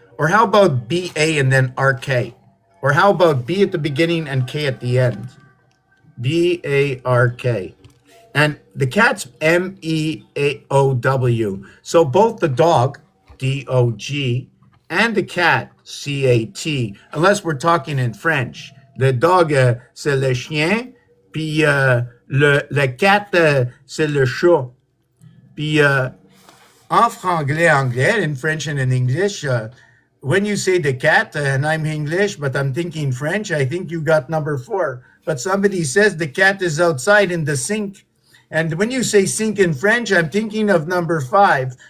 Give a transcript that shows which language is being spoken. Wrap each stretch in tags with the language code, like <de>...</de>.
<en>Or how about B A and then RK? Or how about B at the beginning and K at the end? BARK. And the cat's MEAOW. So both the dog, DOG, and the cat, CAT, unless we're talking in French.</en> <fr>Le dog, c'est le chien, puis le cat, c'est le chat. Puis en franglais,</fr> <en>in French and in English, when you say the cat, and I'm English, but I'm thinking French, I think you got number 4. But somebody says the cat is outside in the sink. And when you say sink in French, I'm thinking of number 5.</en>